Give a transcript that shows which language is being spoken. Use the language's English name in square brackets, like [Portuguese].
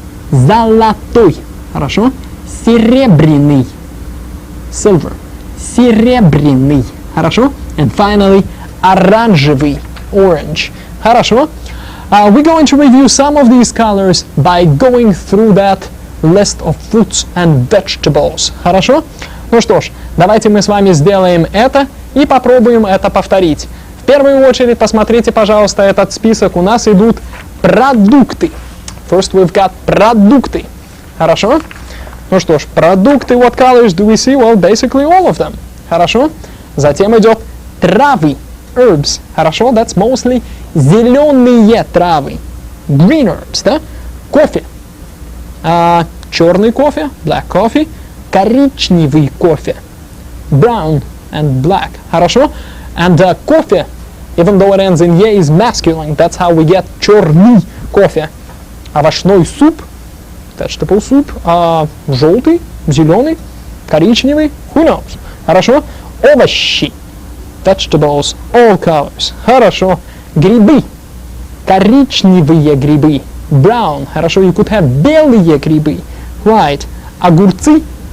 [Russian] Золотой. Хорошо? Серебряный. Silver. Серебряный. Хорошо? [English] And finally, оранжевый. Orange. [Russian] Хорошо? [English] We're going to review some of these colors by going through that list of fruits and vegetables. [Russian] Хорошо? Ну что ж, давайте мы с вами сделаем это и попробуем это повторить. В первую очередь, посмотрите, пожалуйста, этот список. У нас идут продукты. [English] First we've got продукты. [Russian] Хорошо? Ну что ж, [English] продукты, what colors do we see? Well, basically all of them. [Russian] Хорошо? Затем идет травы. [English] Herbs. [Russian] Хорошо? [English] That's mostly [Russian] зеленые травы. [English] Green herbs, [Russian] да? Кофе. Черный кофе, [English] black coffee. [Russian] Коричневый кофе. [English] Brown and black. [Russian] Хорошо? [English] And кофе, even though it ends in ye, is masculine. That's how we get черный кофе. [Russian] Овощной суп. [English] Vegetable soup. [Russian] Желтый, зеленый, коричневый. [English] Who knows? [Russian] Хорошо? Овощи. [English] Vegetables, all colors. [Russian] Хорошо. Грибы. Коричневые грибы. [English] Brown. [Russian] Хорошо. [English] You could have [Russian] белые грибы. [English] White. [Russian] Огурцы.